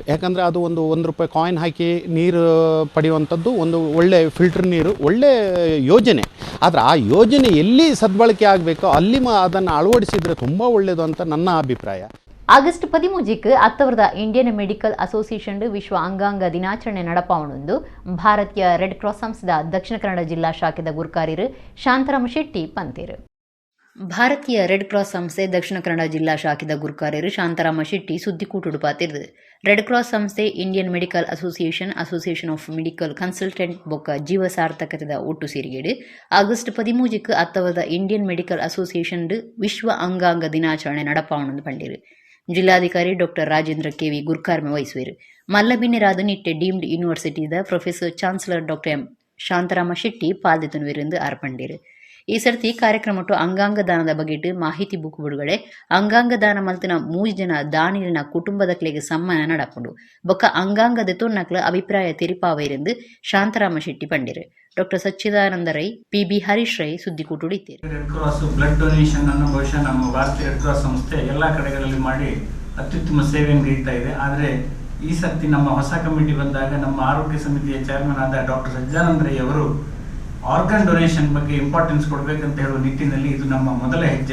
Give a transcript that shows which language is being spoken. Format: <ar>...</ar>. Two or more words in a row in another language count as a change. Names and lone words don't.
<kn>ಯಾಕಂದರೆ ಅದು ಒಂದು ರೂಪಾಯಿ ಕಾಯಿನ್ ಹಾಕಿ ನೀರು ಪಡೆಯುವಂಥದ್ದು ಒಂದು ಒಳ್ಳೆ ಫಿಲ್ಟರ್ ನೀರು, ಒಳ್ಳೆ ಯೋಜನೆ. ಆದರೆ ಆ ಯೋಜನೆ ಎಲ್ಲಿ ಸದ್ಬಳಕೆ ಆಗಬೇಕೋ ಅಲ್ಲಿ ಅದನ್ನು ಅಳವಡಿಸಿದರೆ ತುಂಬ ಒಳ್ಳೆಯದು ಅಂತ ನನ್ನ ಅಭಿಪ್ರಾಯ.</kn> <tcy>ಆಗಸ್ಟ್ 13க்கு ಅತ್ತವರದ ಇಂಡಿಯನ್ ಮೆಡಿಕಲ್ ಅಸೋಸಿಯೇಷನ್ ವಿಶ್ವ ಅಂಗಾಂಗ ದಿನಾಚರಣೆ ನಡಪಾವಣೆಂದು ಭಾರತೀಯ ರೆಡ್ ಕ್ರಾಸ್ ಸಂಸ್ಥೆದ ದಕ್ಷಿಣ ಕನ್ನಡ ಜಿಲ್ಲಾ ಶಾಖೆದ ಗುರುಕಾರ್ಯರು ಶಾಂತರಾಮ ಶೆಟ್ಟಿ ಪಂತೇರು. ಭಾರತೀಯ ರೆಡ್ ಕ್ರಾಸ್ ಸಂಸ್ಥೆ ದಕ್ಷಿಣ ಕನ್ನಡ ಜಿಲ್ಲಾ ಶಾಖೆದ ಗುರುಕಾರ್ಯರು ಶಾಂತರಾಮ ಶೆಟ್ಟಿ ಸುದ್ದಿಕೂಟುಡು ಪಾತಿರ್ದು ರೆಡ್ ಕ್ರಾಸ್ ಸಂಸ್ಥೆ ಇಂಡಿಯನ್ ಮೆಡಿಕಲ್ ಅಸೋಸಿಯೇಷನ್ ಆಫ್ ಮೆಡಿಕಲ್ ಕನ್ಸಲ್ಟೆಂಟ್ ಬೊಕ್ಕ ಜೀವ ಸಾರ್ಥಕತೆದ ಒಟ್ಟು ಸೇರಿಗೆಡು ಆಗಸ್ಟ್ 13க்கு ಅತ್ತವರದ ಇಂಡಿಯನ್ ಮೆಡಿಕಲ್ ಅಸೋಸಿಯೇಷನ್ ವಿಶ್ವ ಅಂಗಾಂಗ ದಿನಾಚರಣೆ ನಡಪಾವಣೆಂದು ಪಂಡಿರು. ಜಿಲ್ಲಾಧಿಕಾರಿ ಡಾಕ್ಟರ್ ರಾಜೇಂದ್ರ ಕೆವಿ ಗುರುಕಾರ್ಮೆ ವಹಿಸುವರು. ಮಲ್ಲಬಿನ್ನಿರಾದ ನಿಟ್ಟೆ ಡೀಮ್ಡ್ ಯೂನಿವರ್ಸಿಟಿದ</tcy> <en>Professor Chancellor</en> <tcy>ಡಾಕ್ಟರ್ ಎಂ ಶಾಂತರಾಮ ಶೆಟ್ಟಿ ಪಾಲ್ದೆತುನುವಿರೆಂದು ಅರ್ಪಂಡಿರು. ಈ ಸರ್ತಿ ಕಾರ್ಯಕ್ರಮಟ್ಟು ಅಂಗಾಂಗ ದಾನದ ಬಗೆಟ್ ಮಾಹಿತಿ ಬುಕ್ ಬಿಡುಗಡೆ, ಅಂಗಾಂಗ ದಾನ ಮಲ್ತಿನ 3 ಜನ ದಾನಿಲಿನ ಕುಟುಂಬದಕ್ಲೆಗೆ ಸಮ್ಮಾನ ನಡಪುಂಡು ಬೊಕ್ಕ ಅಂಗಾಂಗ ದೆತೊನ್ನಕ್ಲ ಅಭಿಪ್ರಾಯ ತೆರಿಪಾವೈರೆಂದು ಶಾಂತರಾಮ ಶೆಟ್ಟಿ ಪಂಡಿರು. ಡಾಕ್ಟರ್ ಸಚ್ಚಿದಾನಂದ ರೈ, ಪಿ.ಬಿ. ಹರೀಶ್ ರೈ ಸುದ್ದಿಕೂಟುಡು ಇತ್ತೇರು.</tcy> <kn>ರೆಡ್ ಕ್ರಾಸ್</kn> <en>blood donation</en> <kn>ಅನ್ನು ಬಹುಶಃ ನಮ್ಮ ಭಾರತೀಯ ರೆಡ್ ಕ್ರಾಸ್ ಸಂಸ್ಥೆ ಎಲ್ಲ ಕಡೆಗಳಲ್ಲಿ ಮಾಡಿ ಅತ್ಯುತ್ತಮ ಸೇವೆಯನ್ನು ನೀಡ್ತಾ ಇದೆ. ಆದರೆ ಈ ಸರ್ತಿ ನಮ್ಮ ಹೊಸ ಕಮಿಟಿ ಬಂದಾಗ ನಮ್ಮ ಆರೋಗ್ಯ ಸಮಿತಿಯ ಚೇರ್ಮನ್ ಆದ ಡಾಕ್ಟರ್ ಸಚ್ಚಿದಾನಂದ ರೈ ಅವರು</kn> <en>organ donation</en> <kn>ಬಗ್ಗೆ ಇಂಪಾರ್ಟೆನ್ಸ್ ಕೊಡಬೇಕಂತ ಹೇಳುವ ನಿಟ್ಟಿನಲ್ಲಿ ಇದು ನಮ್ಮ ಮೊದಲ ಹೆಜ್ಜೆ.</kn>